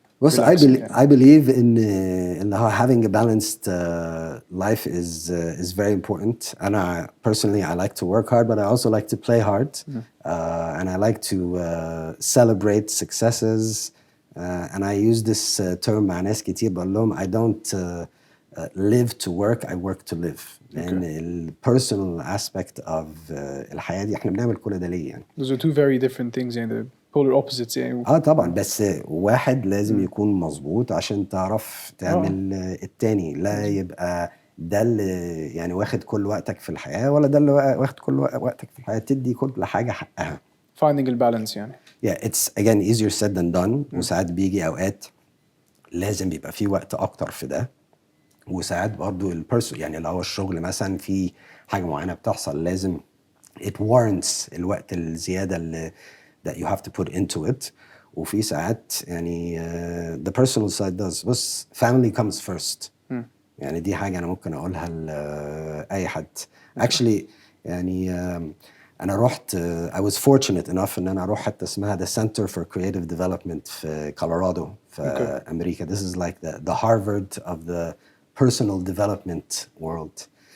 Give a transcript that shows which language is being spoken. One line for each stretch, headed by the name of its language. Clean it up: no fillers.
English: بص I believe in
Arabic: اللي هو
English: having a balanced life is very important. أنا personally I like to work hard but I also like to play hard and I like to celebrate successes and I use this term
Arabic: مع ناس كتير بقول لهم
English: I don't live to work I work to live.
Arabic: لأن ال
English: personal aspect of
Arabic: الحياة دي احنا بنعمل كل ده ليه يعني.
English: Those are two very different things يعني the polar opposites يعني.
Arabic: طبعا بس واحد لازم يكون مظبوط عشان تعرف تعمل التاني. لا يبقى ده اللي يعني واخد كل وقتك في الحياة ولا ده اللي واخد كل وقتك في الحياة. تدي كل حاجة حقها.
English: Finding a balance يعني. Yeah, it's again easier said than done.
Arabic: وساعات بيجي أوقات لازم بيبقى في وقت أكتر في ده. وساعات برضو يعني لو الشغل مثلا في حاجة معينة بتحصل لازم
English: it warrants
Arabic: الوقت الزيادة اللي
English: that you have to put into it.
Arabic: وفي ساعات يعني
English: the personal side does. بس family comes first.
Arabic: يعني دي حاجة أنا ممكن أقولها لأي حد. Actually يعني أنا رحت
English: I was fortunate enough
Arabic: إن أنا أروح حتى اسمها the Center for Creative Development في كولورادو في أمريكا.
English: This is like the Harvard of the personal development world.